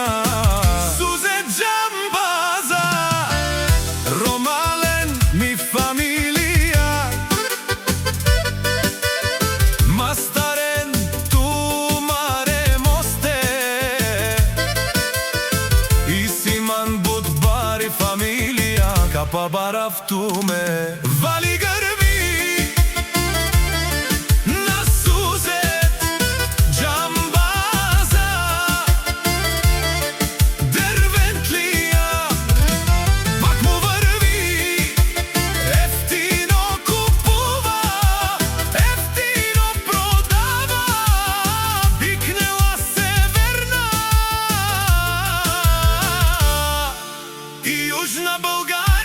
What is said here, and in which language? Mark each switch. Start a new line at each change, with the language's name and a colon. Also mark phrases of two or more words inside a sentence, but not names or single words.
Romany: Сузет Џамбаза, Ромален ми фамилија, Мастарен ту маре мосте, Исиман Будбари фамилија, Капа барав туме.
Bulgarian: Вали грби на Сузет Џамбаза Дервентлија, пак му врви, ефтино купува, ефтино продава, бикнела Северна и Јужна Българија.